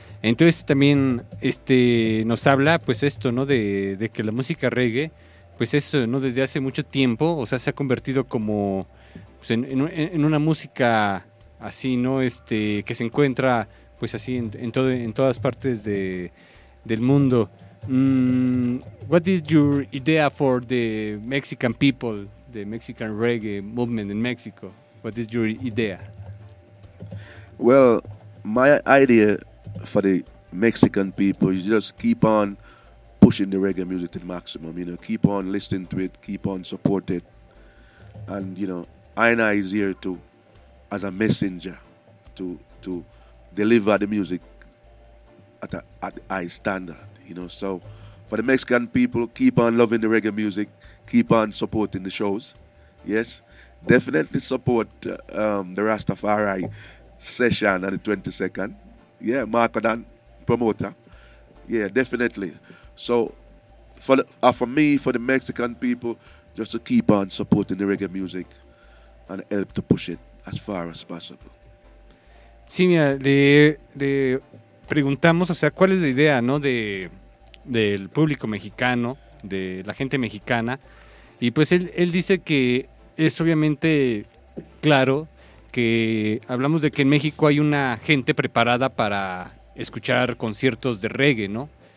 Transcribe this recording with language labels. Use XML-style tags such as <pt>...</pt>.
<es>Entonces también nos habla, pues, esto, ¿no? De que la música reggae, pues, eso, ¿no? Desde hace mucho tiempo, o sea, se ha convertido como, pues, en una música así, ¿no? Que se encuentra, pues, así en todas partes del mundo.</es> <en>What is your idea for the Mexican people, the Mexican reggae movement in Mexico? What is your idea? Well, my idea for the Mexican people, you just keep on pushing the reggae music to the maximum, you know, keep on listening to it, keep on support it. And, you know, I and I is here to, as a messenger, to deliver the music at high standard, you know. So for the Mexican people, keep on loving the reggae music, keep on supporting the shows. Yes, definitely support the Rastafari session on the 22nd. Yeah, Marco Dan, promoter. Yeah, definitely. So for me, for the Mexican people, just to keep on supporting the reggae music and help to push it as far as possible.</en> <es>Sí, mira, le preguntamos, o sea, ¿cuál es la idea, no, del público mexicano, de la gente mexicana? Y pues él dice que es obviamente claro que hablamos de que en México hay una gente preparada para escuchar conciertos de reggae, ¿no?</es>